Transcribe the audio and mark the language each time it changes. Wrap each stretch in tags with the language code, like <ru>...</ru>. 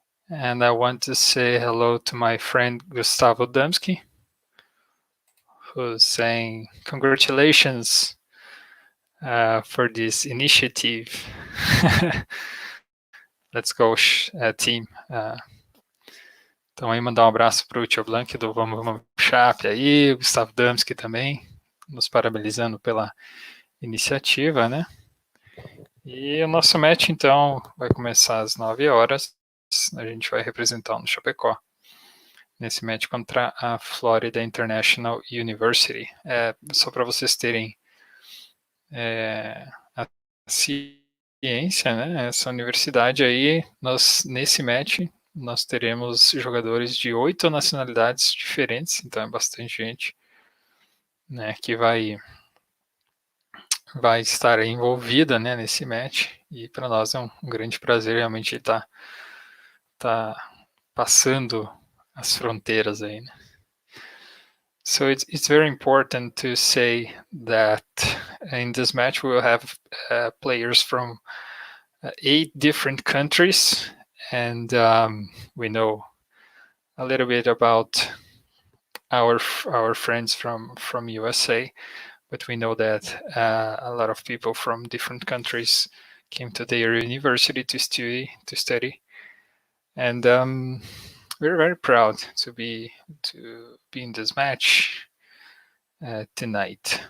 <en>And I want to say hello to my friend Gustavo Damsky, who's saying congratulations for this initiative. Let's go, team.</en> <pt>Então aí mandar um abraço para o Tio Blanc do Vamos Chape aí, o Gustavo Damsky também, nos parabenizando pela iniciativa, né? E o nosso match, então, vai começar às 9 horas. A gente vai representar o Chapecó nesse match contra a Florida International University. Só para vocês terem a ciência, né? Essa universidade aí, nesse match, nós teremos jogadores de 8 nacionalidades diferentes, então é bastante gente, né, que vai estar envolvida, né, nesse match, e para nós é um grande prazer realmente estar passando as fronteiras aí, né?</pt> <en>So it's very important to say that in this match we will have players from 8 different countries, and we know a little bit about our friends from USA, but we know that a lot of people from different countries came to their university to study, and we're very proud to be in this match tonight.</en>